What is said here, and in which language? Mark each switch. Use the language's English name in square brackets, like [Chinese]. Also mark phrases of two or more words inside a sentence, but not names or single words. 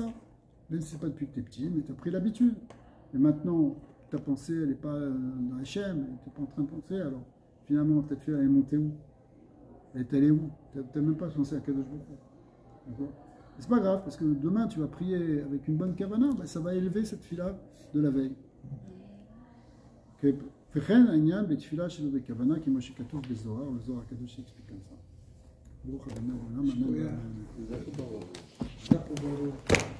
[French] Même si ce n'est pas depuis que tu es petit, mais tu as pris l'habitude. Et maintenant, ta pensée, elle n'est pas dans Hachem, tu n'es pas en train de penser, alors finalement, ta tfila, elle est montée où? Elle est allée où? Tu n'as même pas pensé à [Hebrew] קדוש ברוך הוא. [French] D'accord? C'est pas grave, parce que demain tu vas prier avec une bonne kavana, ben, ça va élever cette fila de la veille. [Hebrew] וכן העניין בתפילה שלו בכוונה, כמו שכתוב בזוהר, בזוהר הקדוש [French] explique comme ça. [Hebrew] ברוך ה' לעולם, אמן.